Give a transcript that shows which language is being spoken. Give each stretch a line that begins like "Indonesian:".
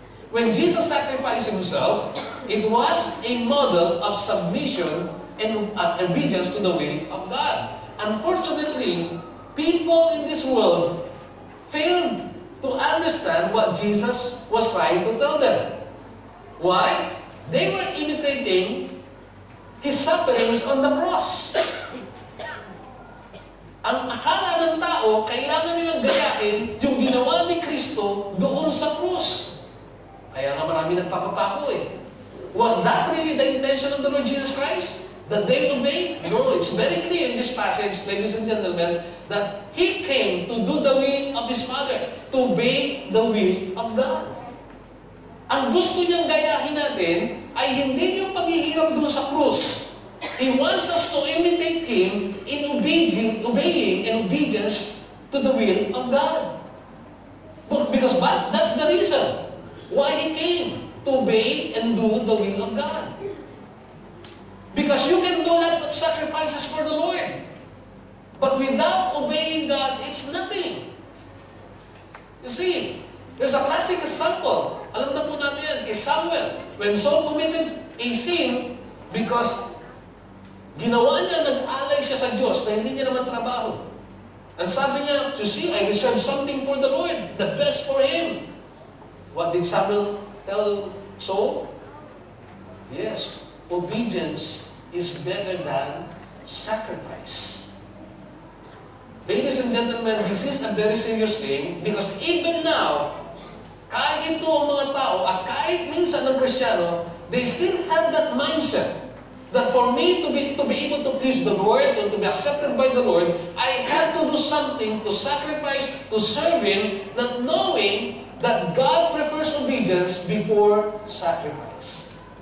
English: When Jesus sacrificed Himself, it was a model of submission and obedience to the will of God. Unfortunately, people in this world failed to understand what Jesus was trying to tell them. Why? They were imitating His sufferings on the cross.
Filipino: Ang akala ng tao, kailangan nilang gayahin yung ginawa ni Kristo doon sa krus. Kaya nga marami nagpapapako eh.
English: Was that really the intention of the Lord Jesus Christ? That they obey? No, it's very clear in this passage, ladies and gentlemen, that He came to do the will of His Father, to obey the will of God.
Filipino: Ang gusto niyang gayahin natin ay hindi yung paghihirap doon sa krus.
English: He wants us to imitate Him in obeying and obedience to the will of God. Because that's the reason why He came, to obey and do the will of God. Because you can do lots of sacrifices for the Lord. But without obeying God, it's nothing. You see, there's a classic example.
Filipino: Alam na po natin yan, is Samuel.
English: When Saul committed a sin, because
Filipino: ginawa niya, nag-alay siya sa Diyos na hindi niya naman trabaho.
English: And
Filipino: sabi niya,
English: you see, I reserve something for the Lord, the best for Him. What did Samuel tell Saul? Yes, obedience is better than sacrifice. Ladies and gentlemen, this is a very serious thing because even now,
Filipino: kahit ito ang mga tao at kahit minsan ng Kristiyano,
English: they still have that mindset that for me to be able to please the Lord and to be accepted by the Lord, I have to do something to sacrifice, to serve Him, not knowing that God prefers obedience before sacrifice.